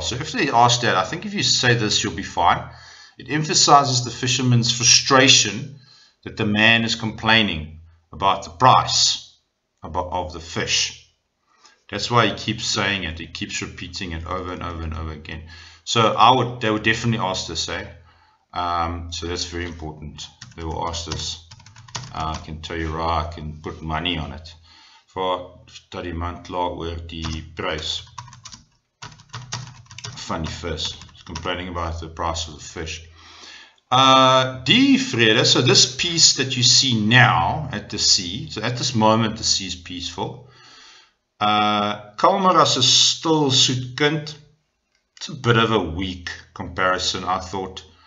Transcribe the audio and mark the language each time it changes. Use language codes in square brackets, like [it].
[en] So if they ask that, I think if you say this, you'll be fine. It emphasizes the fisherman's frustration that the man is complaining about the price of the fish. That's why he keeps saying it. He keeps repeating it over and over and over again. So they would definitely ask this, eh? So that's very important. They will ask this. I can tell you right, I can put money on it. [af] For dat die man kla oor die prys van die vis. [en] He's complaining about the price of the fish. [af] Die vrede, [en] so this peace that you see now at the sea, so at this moment the sea is peaceful. [af] Kalmer as 'n stil soet kind. [en] It's a bit of a weak comparison, I thought.